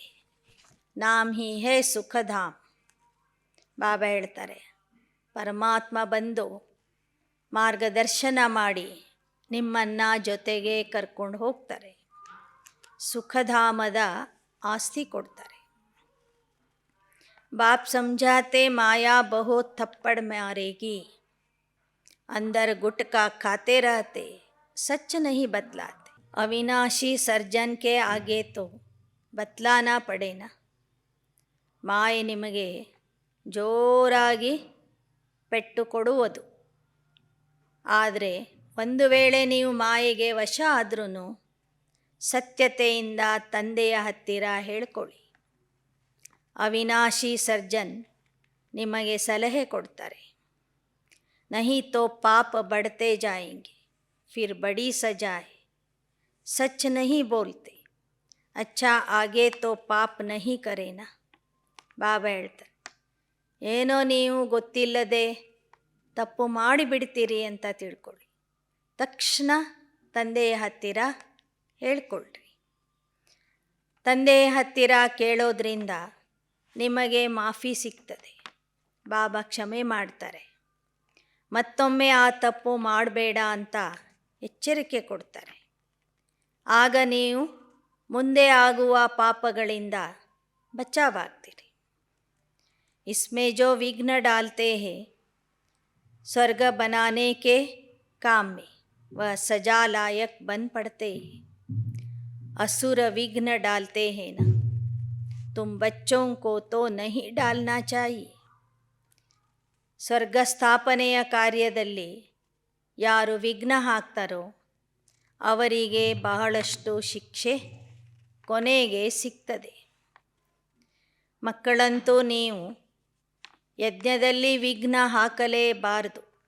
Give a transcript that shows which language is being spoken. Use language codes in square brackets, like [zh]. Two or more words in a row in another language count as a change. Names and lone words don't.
[hi] नाम ही है सुखधाम. [kn] ಬಾಬಾ ಹೇಳ್ತಾರೆ, ಪರಮಾತ್ಮ ಬಂದು ಮಾರ್ಗದರ್ಶನ ಮಾಡಿ ನಿಮ್ಮನ್ನು ಜೊತೆಗೆ ಕರ್ಕೊಂಡು ಹೋಗ್ತಾರೆ, ಸುಖಧಾಮದ ಆಸ್ತಿ ಕೊಡ್ತಾರೆ. [hi] बाप समझाते माया बहुत थप्पड़ मारेगी, अंदर गुटका खाते रहते, सच नहीं बतलाते. अविनाशी सर्जन के आगे तो बतलाना पड़े ना. [kn] ಮಾಯೆ ನಿಮಗೆ ಜೋರಾಗಿ ಪೆಟ್ಟು ಕೊಡುವುದು. ಆದರೆ ಒಂದು ವೇಳೆ ನೀವು ಮಾಯೆಗೆ ವಶ ಆದ್ರೂ ಸತ್ಯತೆಯಿಂದ ತಂದೆಯ ಹತ್ತಿರ ಹೇಳ್ಕೊಳ್ಳಿ. ಅವಿನಾಶಿ ಸರ್ಜನ್ ನಿಮಗೆ ಸಲಹೆ ಕೊಡ್ತಾರೆ. [hi] नहीं तो पाप बढ़ते जायेंगे, फिर बड़ी सज़ा है, सच नहीं बोलते, अच्छा आगे तो ಪಾಪ नहीं करेना. [kn] ಬಾಬಾ ಹೇಳ್ತಾರೆ, ಏನೋ ನೀವು ಗೊತ್ತಿಲ್ಲದೆ ತಪ್ಪು ಮಾಡಿಬಿಡ್ತೀರಿ ಅಂತ ತಿಳ್ಕೊಳ್ಳಿ. ತಕ್ಷಣ ತಂದೆಯ ಹತ್ತಿರ ಹೇಳ್ಕೊಳ್ರಿ. ತಂದೆಯ ಹತ್ತಿರ ಕೇಳೋದ್ರಿಂದ ನಿಮಗೆ ಮಾಫಿ ಸಿಗ್ತದೆ. ಬಾಬಾ ಕ್ಷಮೆ ಮಾಡ್ತಾರೆ. ಮತ್ತೊಮ್ಮೆ ಆ ತಪ್ಪು ಮಾಡಬೇಡ ಅಂತ ಎಚ್ಚರಿಕೆ ಕೊಡ್ತಾರೆ. ಆಗ ನೀವು ಮುಂದೆ ಆಗುವ ಪಾಪಗಳಿಂದ ಬಚಾವಾಗ್ತೀರಿ. [hi] इसमें जो विघ्न डालते हैं स्वर्ग बनाने के काम में वह सजा लायक बन पड़ते हैं. असुर विघ्न डालते हैं ना, तुम बच्चों को तो नहीं डालना चाहिए. [kn] ಸ್ವರ್ಗ ಸ್ಥಾಪನೆಯ ಕಾರ್ಯದಲ್ಲಿ ಯಾರು ವಿಘ್ನ ಹಾಕ್ತಾರೋ ಅವರಿಗೆ ಬಹಳಷ್ಟು ಶಿಕ್ಷೆ ಕೊನೆಗೆ ಸಿಗ್ತದೆ. ಮಕ್ಕಳಂತೂ ನೀವು ಯಜ್ಞದಲ್ಲಿ ವಿಘ್ನ ಹಾಕಲೇಬಾರದು.